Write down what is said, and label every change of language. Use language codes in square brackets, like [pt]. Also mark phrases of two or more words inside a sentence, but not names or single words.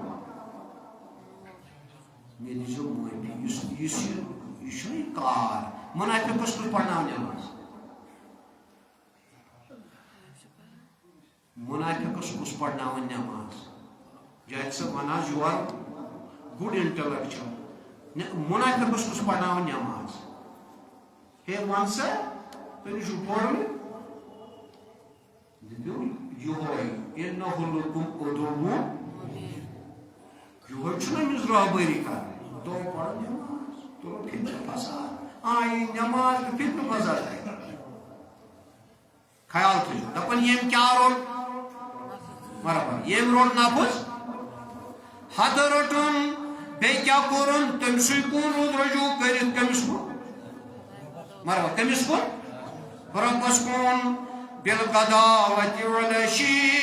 [ks] مےٚ دیٖزیو معٲفی یُس یہِ چھُنہ یہِ کار مُنافِقس کُس پرناو نٮ۪ماز منافقس کُس پرناوان نٮ۪ماز جاہد صٲب وَن حظ [en] you are good intellectual [ks] منافقس کُس پرناوان نٮ۪ماز ہے وَن سا تُہۍ چھُو پوٚرمُت دِیِو یِہوے [ar] اِنَّهُ لَكُمْ عَدُوٌّ [ks] یِہوے چھُنہ أمِس رٲبٲری کران دۄہ پَرو نٮ۪ماز تُلو فِتنہٕ فساد یہِ نٮ۪ماز تہٕ فِتنہٕ فساد خیال تھٲیِو دَپان ییٚمۍ کیٛاہ روٚٹ برابر ییٚمۍ روٚٹ نفس حد روٚٹُن بیٚیہِ کیٛاہ کوٚرُن تٔمۍ سٕے کُن روٗد رجوٗع کٔرِتھ کٔمِس کُن برابر کٔمِس کُن رۄبس کُن [ar] بالغداوة والعشي